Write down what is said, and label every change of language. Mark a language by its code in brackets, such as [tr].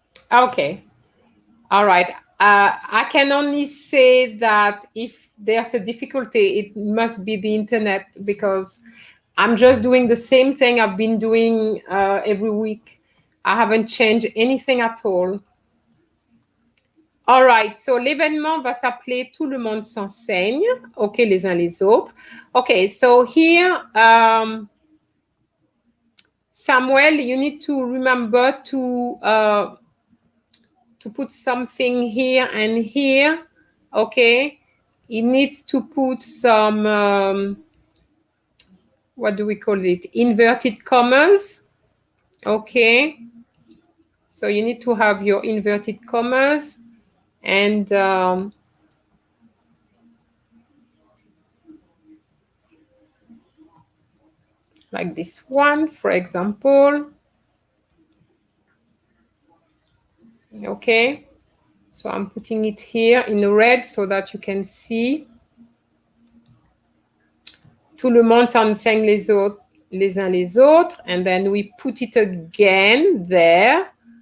[en] Okay. All right. I can only say that if there's a difficulty, it must be the internet, because I'm just doing the same thing I've been doing every week. I haven't changed anything at all. All right, so [fr] l'événement va s'appeler Tout le monde s'enseigne. OK, les uns les autres. [en] OK, so here, Samuel, you need to remember to put something here and here. Okay, he needs to put some, what do we call it? Inverted commas. Okay, so you need to have your inverted commas, and like this one, for example. Okay, so I'm putting it here in red so that you can see. [fr] Tout le monde s'enseigne les autres, les uns les autres, [en] and then we put it again there.